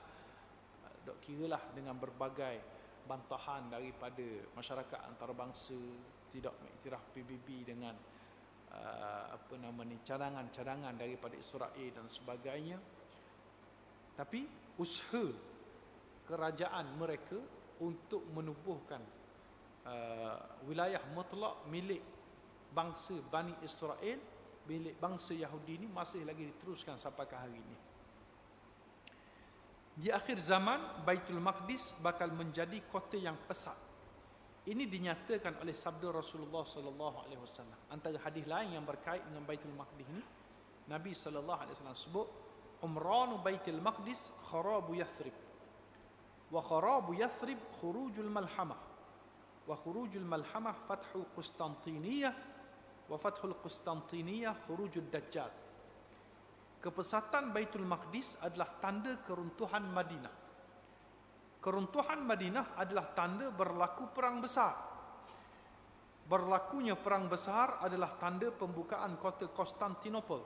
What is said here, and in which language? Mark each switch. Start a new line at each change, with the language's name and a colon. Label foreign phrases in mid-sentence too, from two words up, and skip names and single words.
Malay: Dok kiralah dengan berbagai bantahan daripada masyarakat antarabangsa, tidak mengiktiraf PBB dengan cadangan-cadangan daripada Israel dan sebagainya. Tapi usaha kerajaan mereka untuk menubuhkan wilayah mutlak milik bangsa Bani Israel, milik bangsa Yahudi ini masih lagi diteruskan sampai ke hari ini. Di akhir zaman, Baitul Maqdis bakal menjadi kota yang pesat. Ini dinyatakan oleh sabda Rasulullah
Arabic: صلى الله عليه وسلم.
Malay: Antara hadis lain yang berkait dengan Baitul Maqdis ini, Nabi
Arabic: صلى الله عليه وسلم
Malay: sebut,
Arabic: "عمران بيت المقدس خراب يثرب. وخراب يثرب خروج الملحمة. وخروج الملحمة فتح قسطنطينية. وفتح القسطنطينية خروج الدجال."
Malay: Kepesatan Baitul Maqdis adalah tanda keruntuhan Madinah. Keruntuhan Madinah adalah tanda berlaku perang besar. Berlakunya perang besar adalah tanda pembukaan kota Konstantinopel.